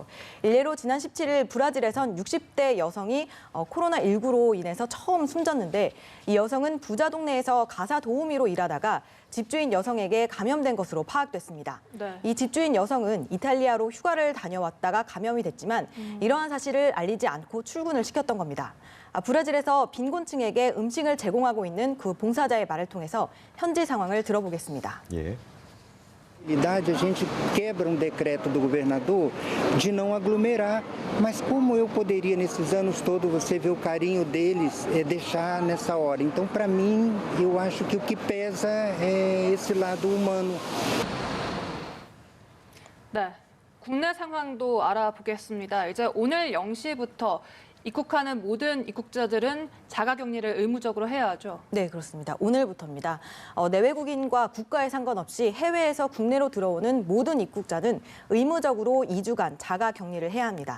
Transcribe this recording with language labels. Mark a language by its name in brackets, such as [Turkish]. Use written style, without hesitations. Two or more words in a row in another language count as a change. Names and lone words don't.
[Korean] 일례로 지난 17일 브라질에선 60대 여성이 코로나19로 인해서 처음 숨졌는데 이 여성은 부자 동네에서 가사 도우미로 일하다가 집주인 여성에게 감염된 것으로 파악됐습니다. 네. 이 집주인 여성은 이탈리아로 휴가를 다녀왔다가 감염이 됐지만 이러한 사실을 알리지 않고 출근을 시켰던 겁니다. 브라질에서 빈곤층에게 음식을 제공하고 있는 그 봉사자의 말을 통해서 현지 상황을 들어보겠습니다. 예. [Portuguese] A gente quebra decreto do governador de não aglomerar, mas como eu poderia nesses anos todos você ver o carinho deles deixar nessa hora? Então, para mim, eu acho que o que pesa é esse lado humano. [Korean] 네, 국내 상황도 알아보겠습니다. 이제 오늘 0시부터 입국하는 모든 입국자들은 자가격리를 의무적으로 해야 하죠. 네, 그렇습니다. 오늘부터입니다. 내외국인과 국가에 상관없이 해외에서 국내로 들어오는 모든 입국자는 의무적으로 2주간 자가격리를 해야 합니다.